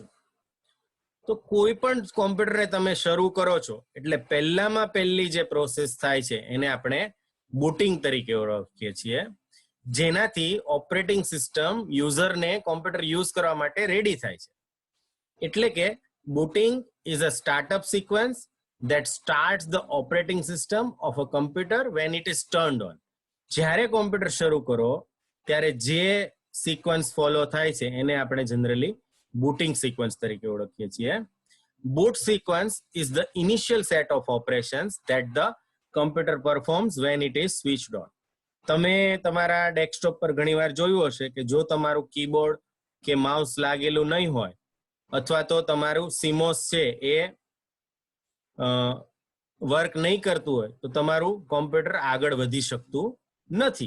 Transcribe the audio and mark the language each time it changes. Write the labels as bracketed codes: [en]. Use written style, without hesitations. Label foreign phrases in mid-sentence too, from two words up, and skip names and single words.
[gu] તો કોઈ પણ કોમ્પ્યુટરને તમે શરૂ કરો છો એટલે પહેલામાં પહેલી જે પ્રોસેસ થાય છે એને આપણે બુટિંગ તરીકે ઓળખીએ છીએ, જેનાથી ઓપરેટિંગ સિસ્ટમ યુઝરને [en] computer use [gu] કરવા માટે રેડી થાય છે. એટલે કે [en] booting is a startup sequence that starts the operating system of a computer when it is turned on. [gu] જ્યારે કોમ્પ્યુટર શરૂ કરો ત્યારે જે સિક્વન્સ ફોલો થાય છે એને આપણે [en] generally booting sequence [gu] તરીકે ઓળખીએ છીએ. [en] Boot sequence is the initial set of operations that the computer performs when it is switched on. [gu] તમે તમારા ડેસ્કટોપ પર ઘણીવાર જોયું હશે કે જો તમારું કીબોર્ડ કે માઉસ લાગેલું નહીં હોય અથવા તો તમારું CMOS છે એ વર્ક નહીં કરતું હોય તો તમારું કોમ્પ્યુટર આગળ વધી શકતું નથી.